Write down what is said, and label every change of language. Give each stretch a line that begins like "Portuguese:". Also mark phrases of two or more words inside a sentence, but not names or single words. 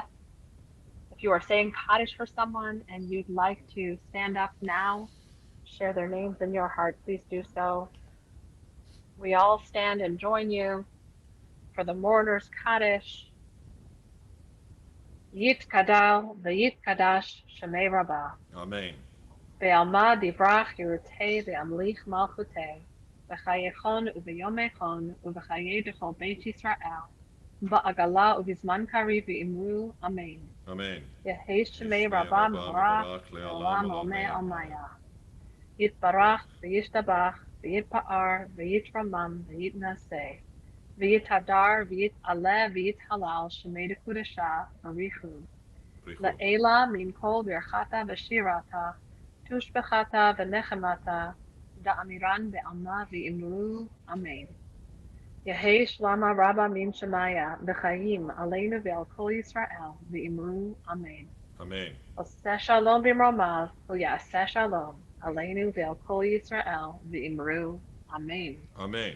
English: If you are saying Kaddish for someone and you'd like to stand up now, share their names in your heart, please do so. We all stand and join you for the mourners Kaddish.
Aramaic: Yitkadal v'yitkadash Shemei Rabbah. Amen. Ve'alma divrach yirutei ve'amlich malchutei. V'chayechon u'v'yomechon u'v'chaye dechol Beit Yisrael. Ba'agala u'vizman kari v'imru. Amen. Amen. Yehei Shemei Rabbah Morach Le'olam Olmei Almaya. Yitbarach v'yishtabach v'yitpa'ar v'yitramam v'yitnaseh. V'yitadar v'yitaleh v'yithalal Shemei Dekudesha Barichu. La'ela min kol birchata v'shirata. Tushbechata v'nechemata, da'amiran be'alma v'imru. Amen. Yehei shlama rabba min shemaya, v'chayim aleinu ve'al kol Yisrael, v'imru. Amen. Amen. Oseh shalom b'mromav, u'yaseh shalom, aleinu ve'al kol Yisrael, v'imru. Amen. Amen.